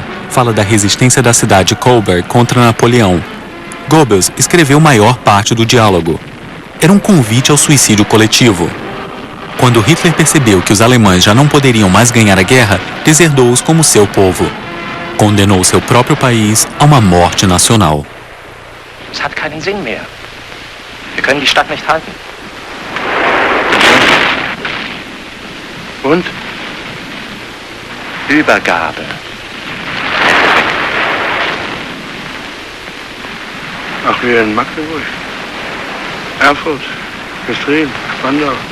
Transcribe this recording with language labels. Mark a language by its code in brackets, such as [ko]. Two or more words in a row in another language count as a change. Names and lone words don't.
[pt] Fala da resistência da cidade de Kolberg contra Napoleão. Goebbels escreveu maior parte do diálogo. Era um convite ao suicídio coletivo. Quando Hitler percebeu que os alemães já não poderiam mais ganhar a guerra, deserdou-os como seu povo. Condenou seu próprio país a uma morte nacional. [de] Es hat keinen Sinn mehr. Wir können die Stadt nicht halten. Und? Übergabe. Ach, wir in Magdeburg, Erfurt, Güstrow, Spandau.